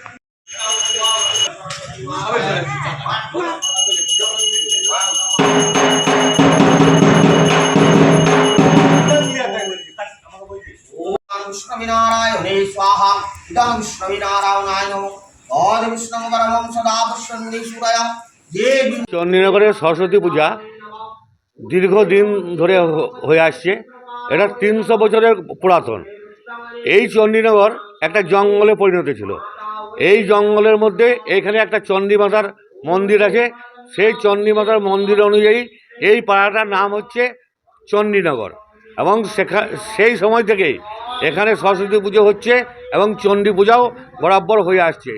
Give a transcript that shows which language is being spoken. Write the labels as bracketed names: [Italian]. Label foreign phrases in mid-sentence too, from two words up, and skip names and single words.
[Sanskrit] विष्णुनारायणे स्वाहा इदं विष्णुनारायणाय नमः। ओम विष्णु परमं सदा पश्यन्ति सूरया देवी। [Bangla] চণ্ডীনগরের সরস্বতী পূজা দীর্ঘদিন ধরে হয়ে আসছে। এটা 300 বছরের পুরাতন। এই চণ্ডীনগর একটা জঙ্গলে পরিণত ছিল। এই জঙ্গলের মধ্যে এখানে একটা চণ্ডী মাতার মন্দির আছে। সেই চণ্ডী মাতার মন্দির অনুযায়ী এই পাড়াটার নাম হচ্ছে চণ্ডীনগর এবং সেই সময় থেকেই এখানে সরস্বতী পুজো হচ্ছে এবং চণ্ডী পূজাও বরাবর হয়ে আসছে।